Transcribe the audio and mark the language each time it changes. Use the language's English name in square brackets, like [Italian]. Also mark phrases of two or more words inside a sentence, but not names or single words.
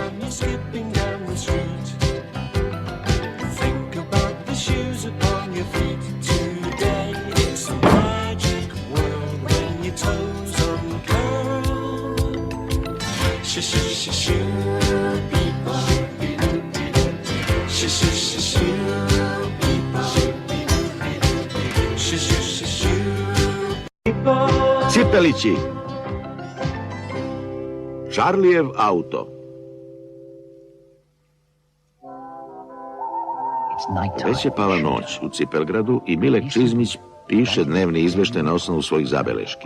[English] skipping down the street. Think about the shoes upon your feet today. It's a magic world when your toes uncurl. Shoo people. Shoo people. [Serbian] Cipelići. Charliev auto. Već je pala noć u Cipelgradu i Milek Čizmić piše dnevni izveštaj na osnovu svojih zabeleški.